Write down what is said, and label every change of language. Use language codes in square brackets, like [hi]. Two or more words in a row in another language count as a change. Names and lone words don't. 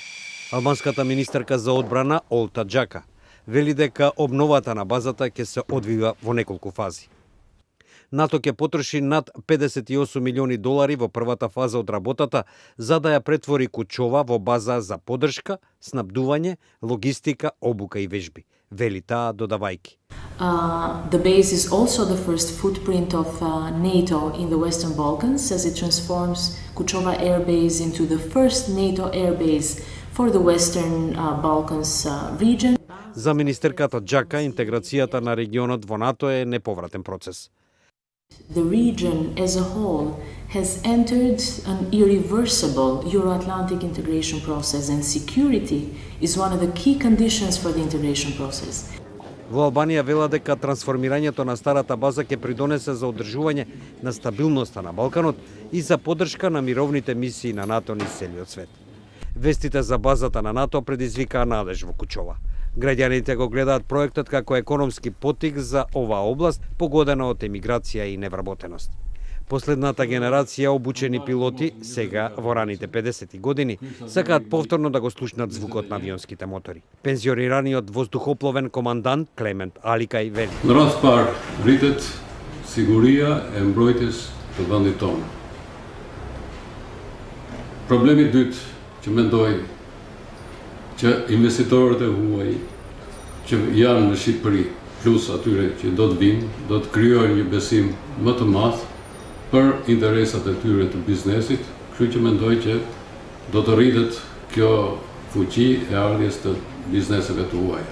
[mk] Албанската министерка за одбрана Олта Джака вели дека обновата на базата ќе се одвива во неколку фази. НАТО ќе потроши над 58 милиони долари во првата фаза од работата за да ја претвори Кучова во база за поддршка, снабдување, логистика, обука и вежби, вели таа додавајки. [en] The base is also the first footprint of NATO in the Western Balkans as it transforms Kuchova Air Base into the first NATO air base for the Western Balkans region. [mk] За министерката Джака, интеграцијата на регионот во НАТО е неповратен процес. [en] The region as a whole has entered an irreversible Euro-Atlantic integration process and security is one of the key conditions for the integration process. [mk] Во Албанија вела дека трансформирањето на старата база ќе придонесе за одржување на стабилноста на Балканот и за поддршка на мировните мисии на НАТО низ целиот свет. Вестите за базата на НАТО предизвикаа надеж во Кучова. Граѓаните го гледаат проектот како економски поттик за оваа област, погодена од емиграција и невработеност. Последната генерација обучени пилоти, сега во раните 50 години, сакаат повторно да го слушнат звукот на авионските мотори. Пензионираниот воздухопловен командант Клемент Аликај вели: [sq] Në rast parë rritet siguria e mbrojtjes të vendit tonë. Problemi dytë që mendoj që investitorët e huaj që janë në Shqipëri, plus atyre që do të vinë, do të krijojnë një besim më të madh për interesat e tyre të biznesit, kështu që mendoj që do të rritet kjo fuqi e ardhjes të bizneseve të huaja.